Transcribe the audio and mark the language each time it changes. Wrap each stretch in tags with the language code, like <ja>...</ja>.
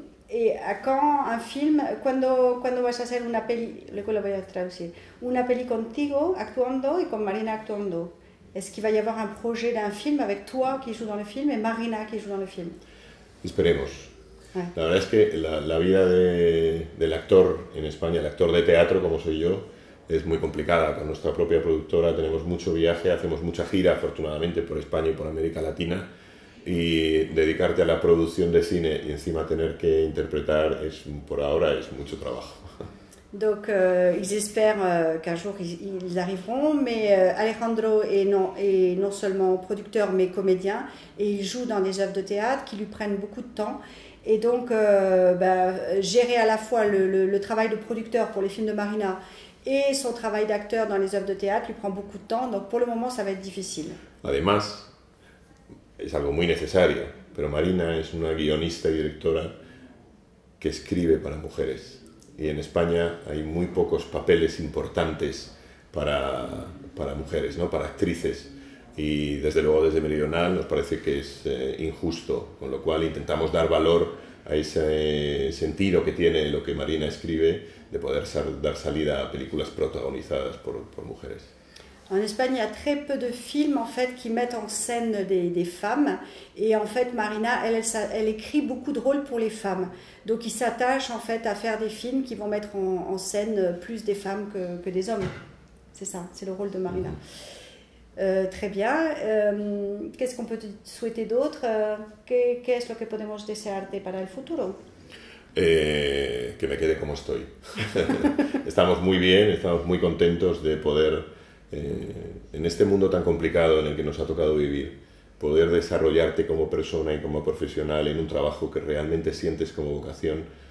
<fr>Et à quand un film,</fr> <es>cuando vas a hacer una peli, luego lo voy a traducir, una peli contigo actuando y con Marina actuando?</es> <fr>Est-ce qu'il va y avoir un projet d'un film avec toi qui joue dans le film et Marina qui joue dans le film?</fr> <es>Esperemos.</es> <fr>Ouais.</fr> <es>La verdad es que la vida del actor en España, el actor de teatro como soy yo, es muy complicada. Con nuestra propia productora tenemos mucho viaje, hacemos mucha gira afortunadamente por España y por América Latina. Y dedicarte a la producción de cine y encima tener que interpretar, por ahora es mucho trabajo.</es> <fr>Donc ils espèrent qu'un jour ils arriveront, mais Alejandro est non seulement producteur mais comédien et il joue dans des œuvres de théâtre qui lui prennent beaucoup de temps. Et donc gérer à la fois le travail de producteur pour les films de Marina et son travail d'acteur dans les œuvres de théâtre lui prend beaucoup de temps, donc pour le moment ça va être difficile.</fr> <es>Además, es algo muy necesario, pero Marina es una guionista y directora que escribe para mujeres. Y en España hay muy pocos papeles importantes para mujeres, ¿no? Para actrices. Y desde luego desde Meridional nos parece que es injusto, con lo cual intentamos dar valor a ese sentido que tiene lo que Marina escribe de poder dar salida a películas protagonizadas por mujeres.</es> <fr>En Espagne, il y a très peu de films en fait qui mettent en scène des femmes, et en fait Marina, elle écrit beaucoup de rôles pour les femmes. Donc il s'attache en fait à faire des films qui vont mettre en scène plus des femmes que des hommes. C'est ça, c'est le rôle de Marina. Très bien. Qu'est-ce qu'on peut te souhaiter d'autre?</fr> <es>¿Qué es lo que podemos desearte para el futuro? Que me quede como estoy. Estamos muy bien, estamos muy contentos de poder, en este mundo tan complicado en el que nos ha tocado vivir, poder desarrollarte como persona y como profesional en un trabajo que realmente sientes como vocación.</es>